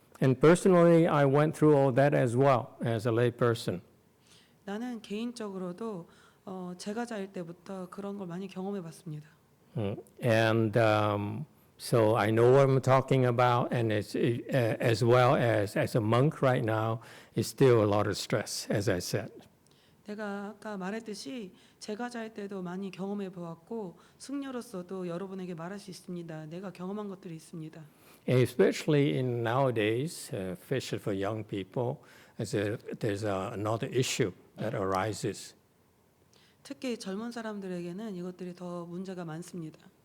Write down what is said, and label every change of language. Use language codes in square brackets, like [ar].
[en] And personally, I went through all that as well as a lay person. [ko] 나는 개인적으로도 제가자일 때부터 그런 걸 많이 경험해 봤습니다. [en] And so I know what I'm talking about, and it's, as well as a monk right now, it's still a lot of stress, as I said. [ko] 내가 아까 말했듯이 제가자일 때도 많이 경험해 보았고 승려로서도 여러분에게 말할 수 있습니다. 내가 경험한 것들이 있습니다. [en] Especially in nowadays, especially for young people, there's another issue that arises. [ko] 특히 젊은 사람들에게는 이것들이 더 문제가 많습니다.